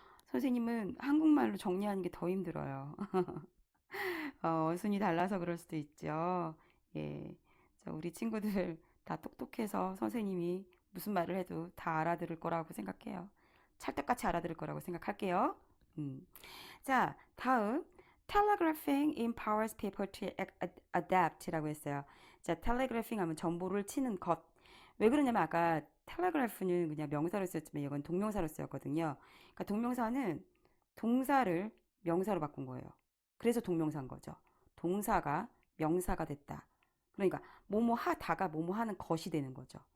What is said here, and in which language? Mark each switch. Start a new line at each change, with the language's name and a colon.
Korean: 선생님은 한국말로 정리하는 게 더 힘들어요. 어순이 달라서 그럴 수도 있죠. 예. 우리 친구들 다 똑똑해서 선생님이 무슨 말을 해도 다 알아들을 거라고 생각해요. 찰떡같이 알아들을 거라고 생각할게요. 음. 자, 다음.
English: Telegraphing empowers people to adapt라고 했어요.
Korean: 자, telegraphing 하면 정보를 치는 것. 왜 그러냐면 아까 텔레그래프는 그냥 명사로 쓰였지만 이건 동명사로 쓰였거든요. 그러니까 동명사는 동사를 명사로 바꾼 거예요. 그래서 동명사인 거죠. 동사가 명사가 됐다. 그러니까 뭐뭐 하다가 뭐뭐 하는 것이 되는 거죠.